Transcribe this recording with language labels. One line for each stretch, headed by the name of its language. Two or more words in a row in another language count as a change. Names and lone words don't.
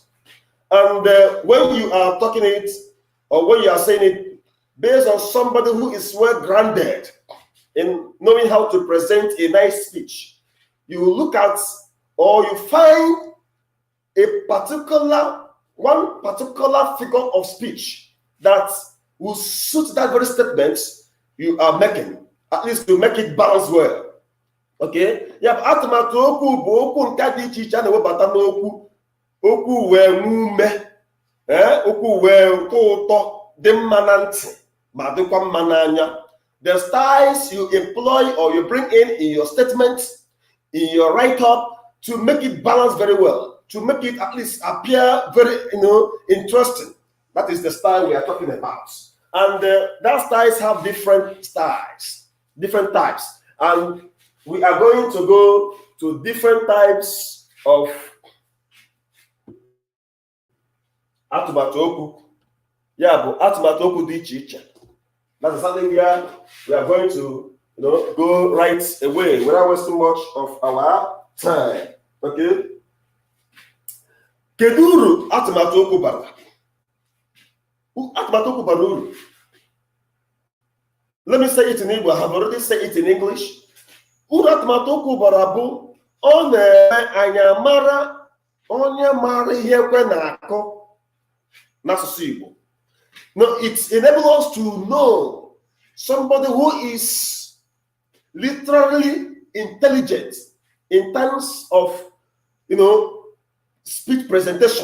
English: And when you are talking it, or when you are saying it based on somebody who is well grounded in knowing how to present a nice speech, you look at, or you find one particular figure of speech that will suit that very statement you are making, at least to make it balance well. Okay? Yeah,
Igbo: atụmatụ okwu bụ okwu nke dị iche iche a na-ewebata n'okwu. Okwu wee mume, okwu wee ụtọ dị mma na ntị ma dịkwa mma n'anya.
English: The styles you employ or you bring in your statement, in your write-up, to make it balance very well, to make it at least appear very interesting. That is the style we are talking about. And that styles have different styles, different types. And we are going to go to different types of
Igbo: atụmatụ okwu.
English: Yeah, but
Igbo: atụmatụ okwu dị iche iche.
English: That's something we are going to go right away without wasting much of our time. Okay?
Igbo: Kedu uru atụmatụ okwu bara? Atụmatụ okwu bara uru.
English: Let me say it in Igbo. I have already said it in English.
Igbo: Uru atụmatụ okwu bara bụ ọ na-eme anyị mara onye mara ihe ekwe na-akọ n'asụsụ Igbo.
English: No, it enables us to know somebody who is literally intelligent in terms of speech presentation.